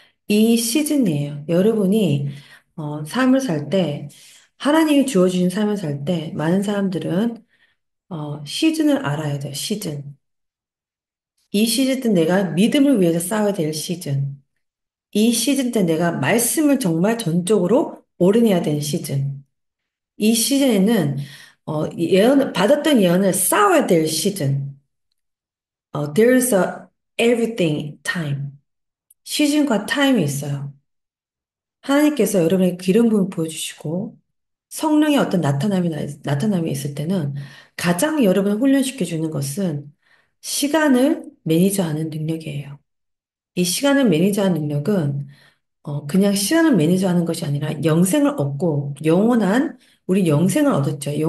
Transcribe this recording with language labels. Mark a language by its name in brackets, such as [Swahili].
[Korean] 이 시즌이에요. 여러분이 삶을 살 때, 하나님이 주어주신 삶을 살 때, 많은 사람들은 시즌을 알아야 돼요. 시즌. 이 시즌 때 내가 믿음을 위해서 싸워야 될 시즌. 이 시즌 때 내가 말씀을 정말 전적으로 올인해야 되는 시즌. 이 시즌에는 받았던 예언을 쌓아야 될 시즌. [English] There's a everything time. [Korean] 시즌과 타임이 있어요. 하나님께서 여러분에게 기름 부음 보여주시고 성령의 어떤 나타남이 있을 때는 가장 여러분을 훈련시켜 주는 것은 시간을 매니저하는 능력이에요. 이 시간을 매니저하는 능력은 그냥 시간을 매니저하는 것이 아니라 영생을 얻고 우리 영생을 얻었죠.